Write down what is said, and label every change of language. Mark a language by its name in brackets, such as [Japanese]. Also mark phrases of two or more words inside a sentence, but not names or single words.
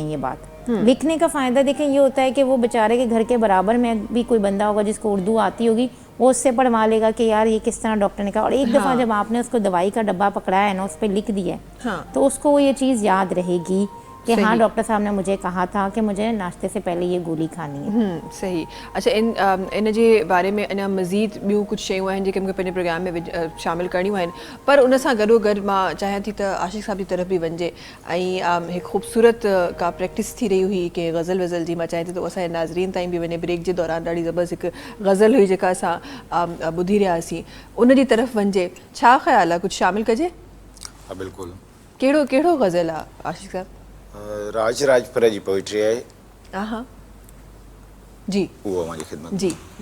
[Urdu] یہ بات لکھنے کا فائدہ دیکھیں یہ ہوتا ہے کہ وہ بیچارے کے گھر کے برابر میں بھی کوئی بندہ ہوگا جس کو اردو آتی ہوگی، وہ اس سے پڑھوا لے گا کہ یار یہ کس طرح ڈاکٹر نے کہا. اور ایک دفعہ جب آپ نے اس کو دوائی کا ڈبہ پکڑایا ہے نا، اس پر لکھ دیا ہے، تو اس کو وہ یہ چیز یاد رہے گی کہ ہاں ڈاکٹر صاحب نے مجھے کہا تھا کہ مجھے ناشتے سے پہلے یہ گولی کھانی ہے. صحیح. اچھا, [Sindhi] इन जे बारे में अञा मज़ीद ॿियूं कुझु शयूं आहिनि जेके मूंखे पंहिंजे प्रोग्राम में शामिल करणियूं आहिनि, पर उन सां गॾोगॾु मां चाहियां थी त आशिक़ साहब जी तरफ़ बि वञिजे ऐं हिकु ख़ूबसूरत का प्रैक्टिस थी रही हुई कि गज़ल वज़ल जी, मां चाहियां थी त असांजे नाज़रीन ताईं बि वञे। ब्रेक जे दौरान ॾाढी ज़बरदस्त हिकु गज़ल हुई जेका असां ॿुधी रहिया हुआसीं, उन जी तरफ़ वञिजे। छा ख़्यालु आहे, कुझु शामिल कजे? हा बिल्कुलु। कहिड़ो गज़ल आहे आशिक़ साहब? राज राजपुरा जी पोइट्री आहे। हा जी, उहो मुंहिंजी ख़िदमत जी।